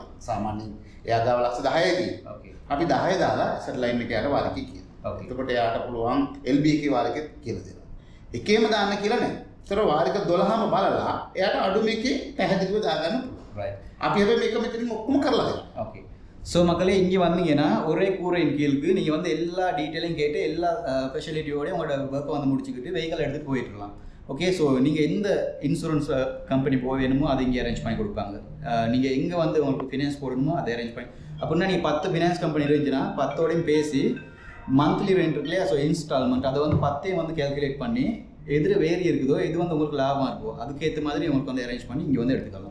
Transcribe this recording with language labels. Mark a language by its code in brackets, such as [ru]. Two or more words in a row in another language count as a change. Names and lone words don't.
[si] සාමාන්‍යයෙන් එයා ගාව ලක්ෂ 10යි තියෙනවා. ओके අපි 10 දාලා [en] asset line [si] එක යාට වාරිකේ කියනවා. Okay. එතකොට එයාට පුළුවන් LB එකේ වාරිකෙත් කියලා දෙනවා. එකේම දාන්න කියලා නැහැ. ඒතර වාරික 12ම බලලා එයාට අඩුම එකේ පැහැදිලිව දා ගන්න පුළුවන්. राइट අපි හැබැයි මේක මෙතනින් ඔක්කොම කරලා දෙනවා. [en] okay so [ta] மக்களே இங்கே வந்தீங்கன்னா ஒரே கூரையின் கீழுக்கு நீங்கள் வந்து எல்லா டீட்டெயிலையும் கேட்டு எல்லா ஃபெசிலிட்டியோடய உங்களோட ஒர்க்கை வந்து முடிச்சுக்கிட்டு வெஹிக்கல் எடுத்துகிட்டு போயிட்டுருலாம். [en] okay, so [ta] நீங்கள் எந்த [en] insurance company [ta] போக வேணுமோ அதை இங்கே அரேஞ்ச் பண்ணி கொடுப்பாங்க. நீங்கள் எங்கே வந்து உங்களுக்கு ஃபினான்ஸ் போடணுமோ அதை அரேஞ்ச் பண்ணி அப்படின்னா நீங்கள் 10 [en] finance company [ta] இருந்துச்சுன்னா 10ஓடையும் பேசி [en] monthly rent [ta] இருக்கு இல்லையா, [en] so installment [ta] அதை வந்து 10ஐயும் வந்து கேல்குலேட் பண்ணி எதிர வேரி இருக்குதோ இது வந்து உங்களுக்கு லாபமாக இருக்கோ அதுக்கேற்ற மாதிரி உங்களுக்கு வந்து அரேஞ்ச் பண்ணி இங்கே வந்து எடுத்துக்கலாம்.